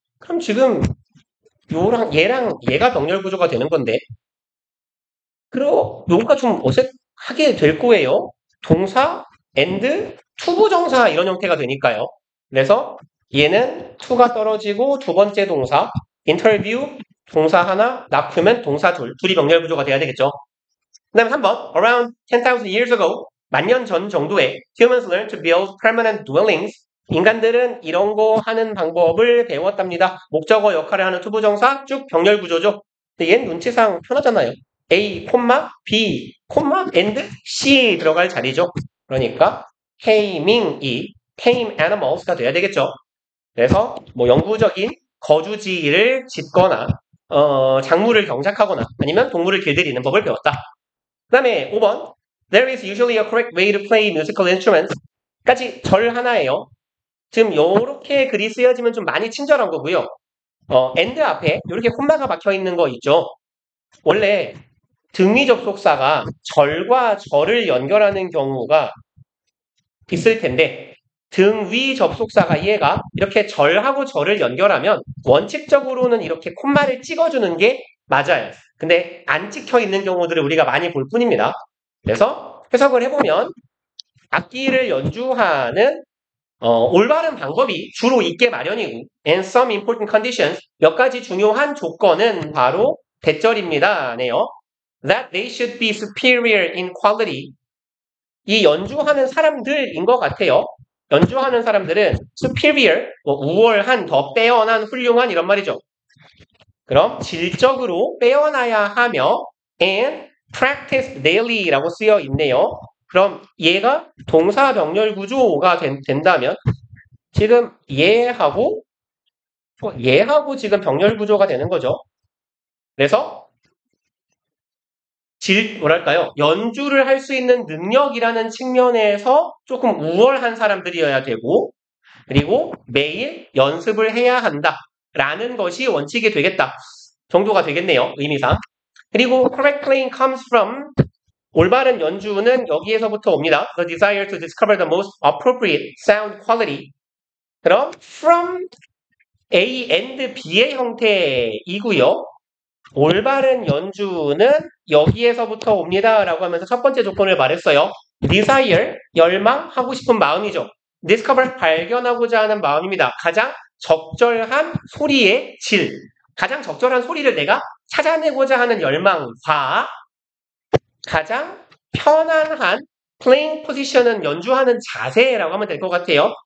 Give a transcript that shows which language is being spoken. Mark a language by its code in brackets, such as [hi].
[ko] 그럼 지금 얘랑 얘가 병렬 구조가 되는 건데, 그리고 요거가 좀 어색하게 될 거예요. 동사, and, 투부정사 이런 형태가 되니까요. 그래서 얘는 to가 떨어지고 두 번째 동사, interview 동사 하나, document 동사 둘이 병렬 구조가 돼야 되겠죠. 그 다음에 3번, [en] around 10,000 years ago, [ko] 만년 전 정도에 [en] humans learned to build permanent dwellings. [ko] 인간들은 이런 거 하는 방법을 배웠답니다. 목적어 역할을 하는 투부정사 쭉 병렬 구조죠. 근데 얘는 눈치상 편하잖아요. A, B, and C 들어갈 자리죠. 그러니까 taming이 tame animals가 돼야 되겠죠. 그래서 뭐 영구적인 거주지를 짓거나 작물을 경작하거나 아니면 동물을 길들이는 법을 배웠다. 그 다음에 5번 [en] There is usually a correct way to play musical instruments [ko] 까지 절 하나예요. 지금 요렇게 글이 쓰여지면 좀 많이 친절한 거고요. and 앞에 이렇게 콤마가 박혀 있는 거 있죠. 원래 등위 접속사가 절과 절을 연결하는 경우가 있을 텐데 등위 접속사가 얘가 이렇게 절하고 절을 연결하면 원칙적으로는 이렇게 콤마를 찍어주는 게 맞아요. 근데 안 찍혀 있는 경우들을 우리가 많이 볼 뿐입니다. 그래서 해석을 해보면 악기를 연주하는 올바른 방법이 주로 있게 마련이고 [en] and some important conditions [ko] 몇 가지 중요한 조건은 바로 대절입니다. 네요. [en] That they should be superior in quality. [ko] 이 연주하는 사람들인 것 같아요. 연주하는 사람들은 superior, 우월한, 더 빼어난, 훌륭한 이런 말이죠. 그럼 질적으로 빼어나야 하며 [en] and practice daily [ko] 라고 쓰여 있네요. 그럼 얘가 동사 병렬 구조가 된다면 지금 얘하고 지금 병렬 구조가 되는 거죠. 그래서 뭐랄까요? 연주를 할 수 있는 능력이라는 측면에서 조금 우월한 사람들이어야 되고 그리고 매일 연습을 해야 한다라는 것이 원칙이 되겠다 정도가 되겠네요. 의미상. 그리고 [en] correct playing comes from [ko] 올바른 연주는 여기에서부터 옵니다. [en] The desire to discover the most appropriate sound quality. [ko] 그럼 from A and B의 형태이고요. 올바른 연주는 여기에서부터 옵니다. 라고 하면서 첫 번째 조건을 말했어요. desire, 열망, 하고 싶은 마음이죠. discover, 발견하고자 하는 마음입니다. 가장 적절한 소리의 질. 가장 적절한 소리를 내가 찾아내고자 하는 열망과 가장 편안한 playing position은 연주하는 자세라고 하면 될 것 같아요.